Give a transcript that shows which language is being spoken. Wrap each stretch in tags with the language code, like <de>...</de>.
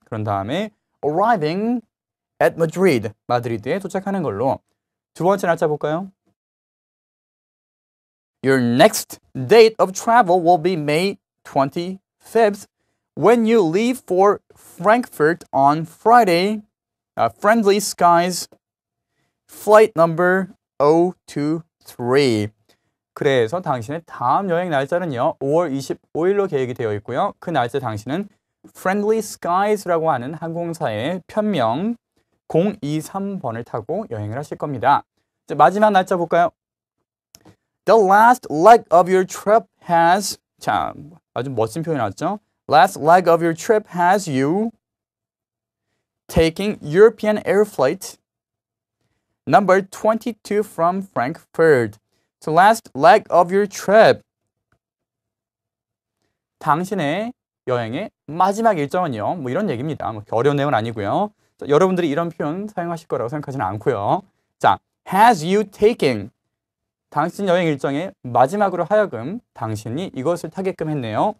<ko>그런 다음에</ko> <en>arriving at Madrid,</en> <ko>마드리드에 도착하는 걸로. 두 번째 날짜 볼까요?</ko> <en>Your next date of travel will be May 25th when you leave for Frankfurt on Friday. Friendly Skies flight number 023.</en> <ko>그래서 당신의 다음 여행 날짜는요. 5월 25일로 계획이 되어 있고요. 그 날짜 당신은 Friendly Skies라고 하는 항공사의 편명 023번을 타고 여행을 하실 겁니다. 이제 마지막 날짜 볼까요?</ko> <en>The last leg of your trip has</en> <ko>자, 아주 멋진 표현이 나왔죠?</ko> <en>Last leg of your trip has you taking European air flight number 22 from Frankfurt. So last leg of your trip.</en> <ko>당신의 여행의 마지막 일정은요. 뭐 이런 얘기입니다. 뭐 어려운 내용은 아니고요. 자, 여러분들이 이런 표현 사용하실 거라고 생각하지는 않고요.</ko> <en>자, has you taken.</en> <ko>당신 여행 일정의 마지막으로 하여금 당신이 이것을 타게끔 했네요.</ko>